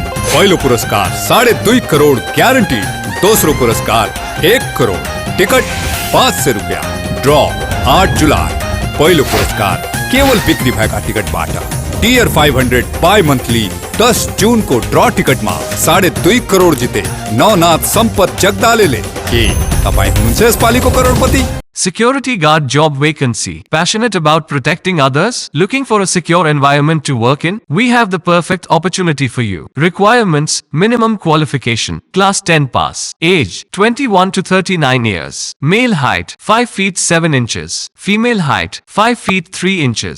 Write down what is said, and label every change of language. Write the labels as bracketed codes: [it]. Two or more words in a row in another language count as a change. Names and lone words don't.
[ne] पहिलो पुरस्कार 2.5 करोड़ ग्यारंटी, दोस्रो पुरस्कार 1 करोड़, टिकट 500 रुपया। ड्रॉ 8 जुलाई। पहिलो पुरस्कार केवल बिक्री भएका टिकटबाट। [hi] डियर 500 बाई मंथली 10 जून को ड्रॉ टिकट में 2.5 करोड़ जिते नवनाथ संपत जगदालेले। [ne] के तपाईं हुनुहुन्छ यसपालिको करोडपति? [en] Security guard job vacancy. Passionate about protecting others? Looking for a secure environment to work in? We have the perfect opportunity for you. Requirements: minimum qualification, class 10 pass. Age: 21 to 39 years. Male height: 5 feet 7 inches. Female height: 5 feet 3 inches.